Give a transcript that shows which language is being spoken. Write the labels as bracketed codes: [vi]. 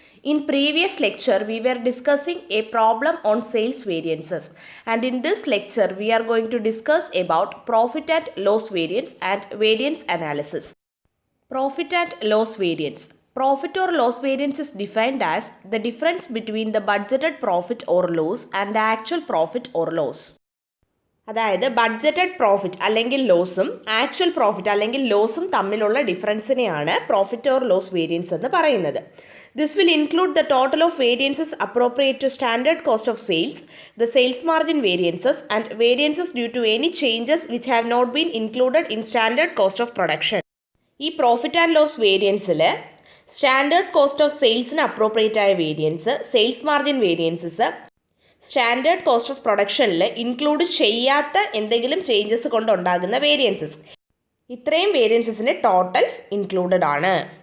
[en] In previous lecture, we were discussing a problem on sales variances, and in this lecture, we are going to discuss about profit and loss variance and variance analysis. Profit and loss variance. Profit or loss variance is defined as the difference between the budgeted profit or loss and the actual profit or loss. [ml] അതായത് budgeted profit അല്ലെങ്കിൽ ലോസും actual profit അല്ലെങ്കിൽ ലോസും തമ്മിലുള്ള ഡിഫറൻസിനെയാണ് profit or loss variance എന്ന് പറയുന്നത്. [en] This will include the total of variances appropriate to standard cost of sales, the sales margin variances and variances due to any changes which have not been included in standard cost of production. [ml] ഈ profit and loss വേരിയൻസിൽ standard cost of സെയിൽസിന് appropriate ആയ variance, sales margin variances, standard cost of പ്രൊഡക്ഷനിൽ include ചെയ്യാത്ത എന്തെങ്കിലും changes കൊണ്ടുണ്ടാകുന്ന variances, ഇത്രയും വേരിയൻസസിന് total included ആണ്.